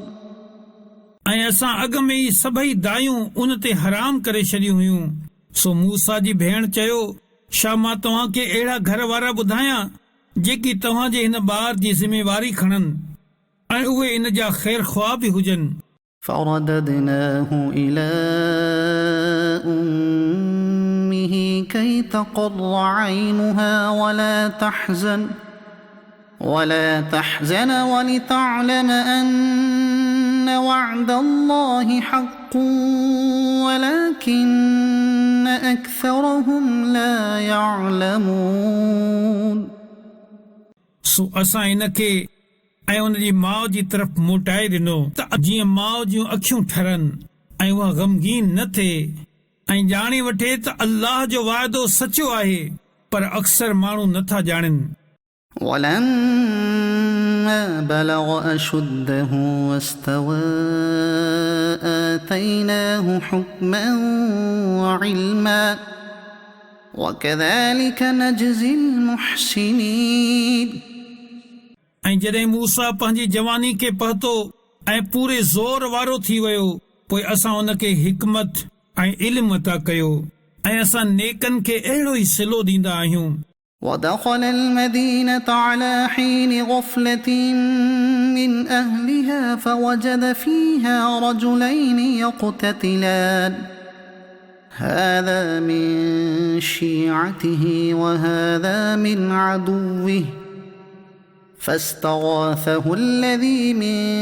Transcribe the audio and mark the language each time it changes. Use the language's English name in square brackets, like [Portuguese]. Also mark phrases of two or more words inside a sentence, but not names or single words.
[Sindhi] ऐं असां अॻ में ई सभई दायूं उन ते हराम करे छॾियूं हुयूं सो मूसा जी भेण चयो छा मां तव्हां खे अहिड़ा घर वारा ॿुधायां जेकी तव्हां जे हिन ॿार जी ज़िमेवारी खणनि ऐं उहे इन जा ख़ैर ख़्वाह बि हुजनि [Arabic] فرددناه إلى أمه كي تقر عينها ولا تحزن ولتعلم أن وعد الله حق ولكن أكثرهم لا يعلمون [Sindhi] सो असां इन खे ऐं उन जी माउ जी तरफ़ मोटाए ॾिनो त जीअं माउ जूं अखियूं ठरनि ऐं उहा गमगीन न थिए ऐं ॼाणे वठे त अल्लाह जो वाइदो सचो आहे पर अक्सर माण्हू नथा ॼाणनि [Arabic] ولما بلغ أشده واستوى آتيناه حكما وعلما وكذلك نجزي المحسنين [Sindhi] ऐं जॾहिं मूसा पंहिंजी जवानी खे पहुतो ऐं पूरे ज़ोर वारो थी वियो पोइ असां उन खे हिकमत ऐं इल्म अता कयो ऐं असां नेकनि खे अहिड़ो ई सिलो ॾींदा आहियूं [Arabic] ودخل المدينة على حين غفلة من أهلها فوجد فيها رجلين يقتتلان هذا من شيعته وهذا من عدوه فاستغاثه الذي من